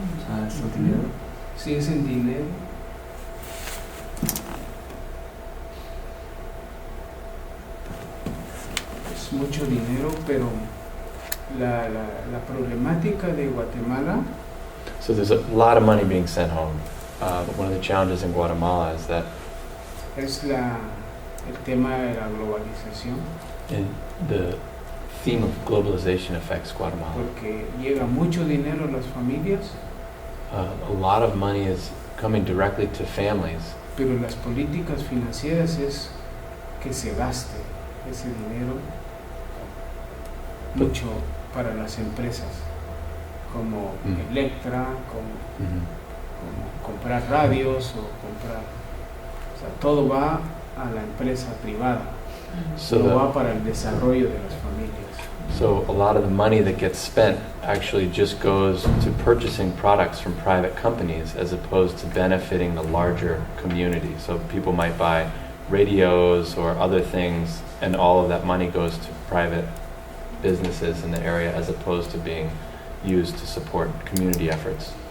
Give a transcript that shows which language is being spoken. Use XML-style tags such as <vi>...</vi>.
<es>Ah, ¿es dinero? Sí, es en dinero. Es mucho dinero, pero la problemática de Guatemala</es> <en>So there's a lot of money being sent home. But one of the challenges in Guatemala is that</en> <es>es el tema de la globalización,</es> <en>the theme of globalization affects Guatemala.</en> <es>porque llega mucho dinero a las familias,</es> <en>A lot of money is coming directly to families,</en> <es>pero las políticas financieras es que se gaste ese dinero mucho para las empresas, como Electra, como comprar radios o comprar, o sea, todo va a la empresa privada,</es> <en>So</en> <es>no</es> <en>the-</en> <es>va para el desarrollo de las familias.</es> <en>So a lot of the money that gets spent actually just goes to purchasing products from private companies as opposed to benefiting the larger community. So people might buy radios or other things, and all of that money goes to private businesses in the area as opposed to being used to support community efforts.</en>